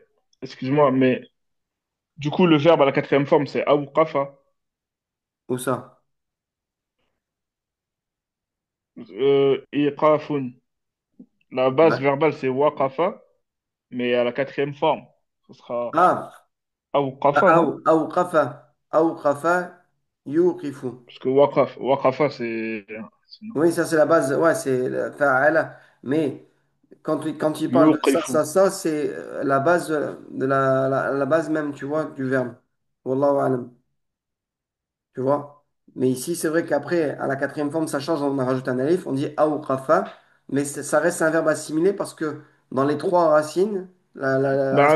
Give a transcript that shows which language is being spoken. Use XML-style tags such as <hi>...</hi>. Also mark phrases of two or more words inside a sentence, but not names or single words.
<fr>Excuse-moi, mais du coup, le verbe à la quatrième forme, c'est awqafa. où ça? Iqafun. La base Ouais. verbale, c'est waqafa, mais à la quatrième forme. Ce sera Ah, awqafa, non?</fr> <ar>أوقف يوقف.</ar> <fr>Parce que waqafa, c'est Oui, normal. ça, c'est la base. Ouais, c'est le fa'ala. Mais quand il parle de Yuqifu. c'est la base de la base même, tu vois, du verbe.</fr> <ar>والله أعلم.</ar> <fr>Tu vois? Mais ici, c'est vrai qu'après, à la quatrième forme, ça change, on a rajouté un alif, on dit aouqafa, mais ça reste un verbe assimilé parce que dans les trois racines, la racine</fr>